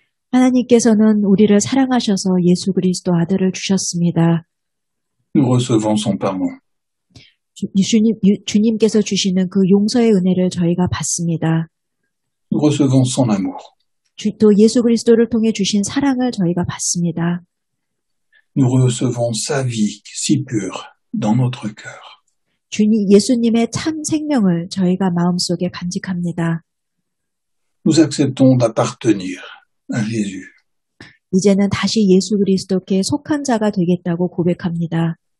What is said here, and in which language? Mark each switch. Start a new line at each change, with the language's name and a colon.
Korean: 하나님께서는 우리를 사랑하셔서 예수 그리스도 아들을 주셨습니다.
French: Nous recevons son pardon.
Korean: 주님께서 주시는 그 용서의 은혜를 저희가 받습니다.
French: Nous recevons son amour.
Korean: 또 예수 그리스도를 통해 주신 사랑을 저희가 받습니다.
French: Nous recevons sa vie si pure dans notre cœur.
Korean: 예수님의 참 생명을 저희가 마음속에 간직합니다.
French: Nous acceptons d'appartenir à Jésus.
Korean: 이제는 다시 예수 그리스도께 속한 자가 되겠다고 고백합니다.